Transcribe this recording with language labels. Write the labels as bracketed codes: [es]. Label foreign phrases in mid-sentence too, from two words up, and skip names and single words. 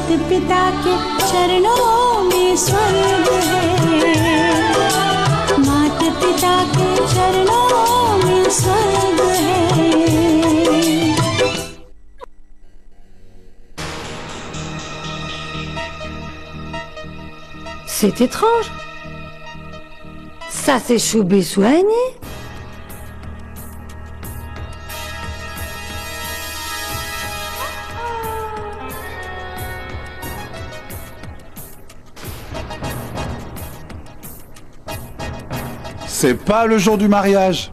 [hi] पिता के चरणों में स्वर्ग है, माता पिता के चरणों में स्वर्ग है। [fr] C'est étrange. Ça, c'est Choub et Souani. C'est pas le jour du mariage.